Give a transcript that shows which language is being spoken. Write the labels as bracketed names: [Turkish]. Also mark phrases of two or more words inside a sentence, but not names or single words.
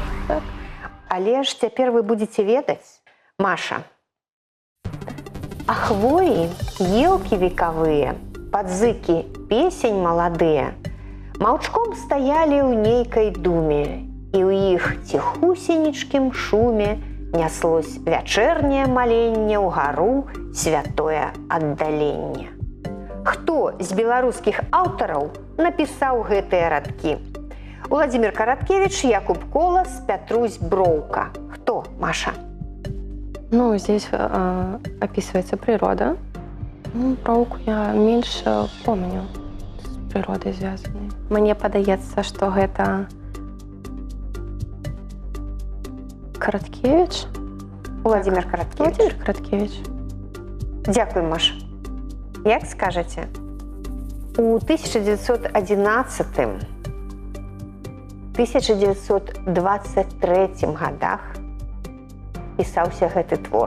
[Belarusian] Але ж цяпер вы будзеце ведаць, Маша, а хвоі, елкі векавыя, падзыкі песень маладыя маўчком стаялі ў нейкай думе, і ў іх ціхусенечкім шуме няслось вячэрняе маленне ўгару святое аддаленне. Хто з беларускіх аўтараў напісаў гэтыя радкі? Владимир Короткевич, Якуб Колас, Пятрусь Броўка. [Russian] Кто, Маша? Ну, здесь описывается природа. Ну, Броўку я меньше помню с природой связанной. [Belarusian] Мне падаецца, что гэта Короткевич. Владимир Короткевич. Владимир Короткевич. Дякую, Маша. Як скажаце? У 1923 годах пісаўся гэты твор.